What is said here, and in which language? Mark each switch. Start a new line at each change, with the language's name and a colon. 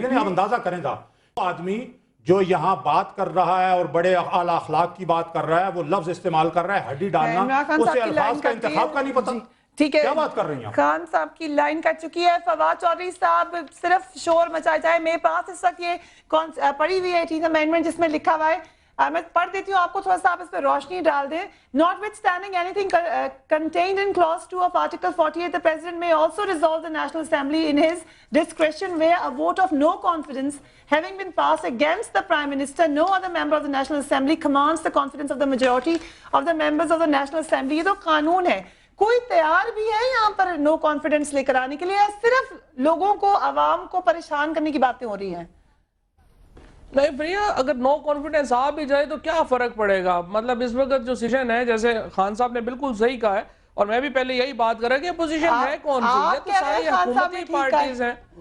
Urdu: یعنی آپ اندازہ کریں گا, آدمی جو یہاں بات کر رہا ہے اور بڑے اعلیٰ اخلاق کی بات کر رہا ہے, وہ لفظ استعمال کر رہا ہے ہڈی ڈالنا, اسے الفاظ کا انتخاب کا نہیں پتا. ٹھیک ہے, کیا بات کر رہی ہیں خان صاحب کی لائن کٹ چکی ہے. فواد چودھری صاحب, صرف شور مچایا جائے. میرے پاس اس وقت یہ پڑھی ہوئی ہے 18th امینڈمنٹ, جس میں لکھا ہوا ہے میں پڑھ دیتی ہوں آپ کو تھوڑا سا, آپ اس پہ روشنی ڈال دیں.
English: Notwithstanding anything contained in clause 2 of Article 48, the President may also dissolve the National Assembly in his discretion where a vote of no confidence having been passed against the Prime Minister, no other member of the National Assembly commands the confidence of the majority of the members of the National Assembly.
Urdu: یہ تو قانون ہے. کوئی تیار بھی ہے یہاں پر no confidence لے کر آنے کے لیے, صرف لوگوں کو, عوام کو پریشان کرنے کی باتیں ہو رہی ہیں؟ نہیں بھیا, اگر نو کانفیڈنس آ بھی جائے تو کیا فرق پڑے گا؟ مطلب اس وقت جو سیشن ہے, جیسے خان صاحب نے بالکل صحیح کہا ہے, اور میں بھی پہلے یہی بات کر رہا کہ پوزیشن ہے کون سی؟ یہ تو ساری حکومتی پارٹیز ہیں.